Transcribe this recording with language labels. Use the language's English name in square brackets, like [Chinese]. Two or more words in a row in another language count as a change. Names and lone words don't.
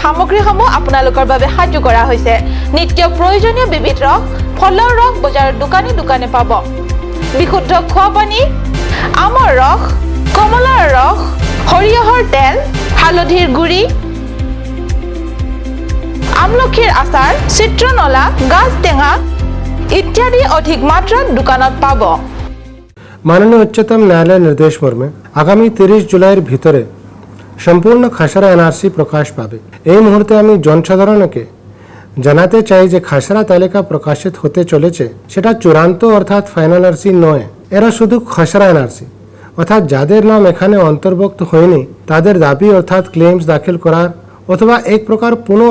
[Assamese] সামগ্ৰীসমূহ আপোনালোকৰ বাবে সাজু কৰা হৈছে নিত্য প্ৰয়োজনীয় বিবিধ ৰস ফলৰ ৰস বজাৰৰ দোকানে দোকানে পাব বিশুদ্ধ খোৱা পানী আমৰ ৰস কমলাৰ ৰস সৰিয়হৰ তেল হালধিৰ গুড়ি আমলখিৰ আচাৰ চিত্ৰনলা গাজ টেঙা ইত্যাদি অধিক মাত্ৰাত দোকানত পাব [Bangla] মাননীয় উচ্চতম ন্যায়ালয় নির্দেশ মর্মে আগামী 30 জুলাইয়ের ভিতরে সম্পূর্ণ খসড়া এনআরসি প্রকাশ পাবে এই মুহূর্তে আমি জনসাধারণকে জানাতে চাই যে খসড়া তালিকা প্রকাশিত হতে চলেছে সেটা চূড়ান্ত অর্থাৎ ফাইনাল এনআরসি নয় এরা শুধু খসড়া এনআরসি অর্থাৎ যাদের নাম এখানে অন্তর্ভুক্ত হয়নি তাদের দাবি অর্থাৎ ক্লেইমস দাখিল করার অথবা এক প্রকার পুনঃ